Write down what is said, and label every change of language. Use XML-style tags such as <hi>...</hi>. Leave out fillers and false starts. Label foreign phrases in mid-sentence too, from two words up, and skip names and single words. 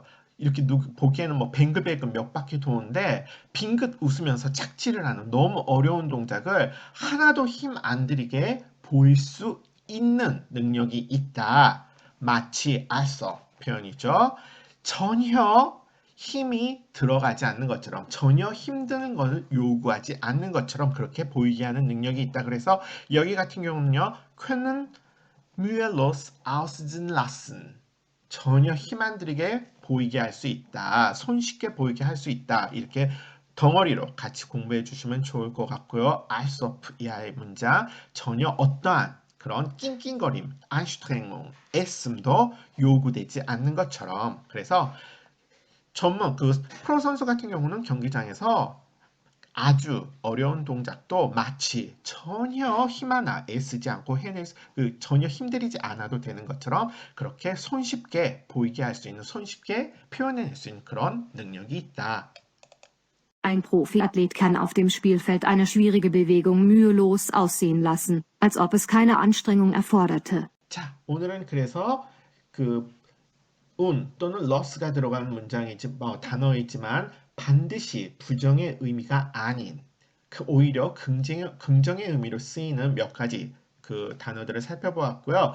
<ko>이렇게 보기에는 뭐 뱅글뱅글 몇 바퀴 도는데 빙긋 웃으면서 착지를 하는 너무 어려운 동작을 하나도 힘 안 들이게 보일 수 있는 능력이 있다. 마치 also 표현이죠. 전혀 힘이 들어가지 않는 것처럼 전혀 힘드는 것을 요구하지 않는 것처럼 그렇게 보이게 하는 능력이 있다. 그래서 여기 같은 경우는요.</ko> <de>können mühelos aussehen lassen.</de> <ko>전혀 힘 안 들이게 보이게 할 수 있다. 손쉽게 보이게 할 수 있다. 이렇게 덩어리로 같이 공부해 주시면 좋을 것 같고요.</ko> <de>als ob</de> <ko>이하의 문장 전혀 어떠한 그런 낑낑거림, Anstrengung, 애씀도 요구되지 않는 것처럼 그래서 그 프로 선수 같은 경우는 경기장에서 아주 어려운 동작도 마치 전혀 힘 하나 애쓰지 않고 전혀 힘들이지 않아도 되는 것처럼 그렇게 손쉽게 보이게 할 수 있는, 손쉽게 표현해낼 수 있는 그런 능력이 있다.</ko> <de>Ein Profiathlet kann auf dem Spielfeld eine schwierige Bewegung mühelos aussehen lassen, als ob es keine Anstrengung erforderte.</de> <ko>자, 오늘은 그래서 그 또는 loss가 들어간 단어이지만 반드시 부정의 의미가 아닌 오히려 긍정의 의미로 쓰이는 몇 가지 그 단어들을 살펴보았고요.</ko>